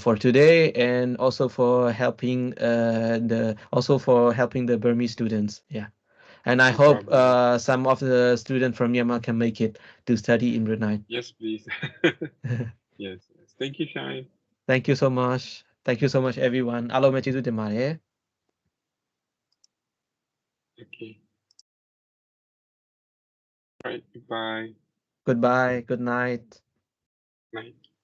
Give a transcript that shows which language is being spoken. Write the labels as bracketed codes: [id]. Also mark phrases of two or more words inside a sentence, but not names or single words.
[en] for today, and also for helping the Burmese students. Yeah. And I No hope problem. some of the students from Myanmar can make it to study in Brunei. Yes, please. Yes. Thank you, Shine. Thank you so much. Thank you so much, everyone. [my] အားလုံးပဲကျေးဇူးတင်ပါတယ် [en] Okay. Right. Goodbye. Goodbye. Good night. Night.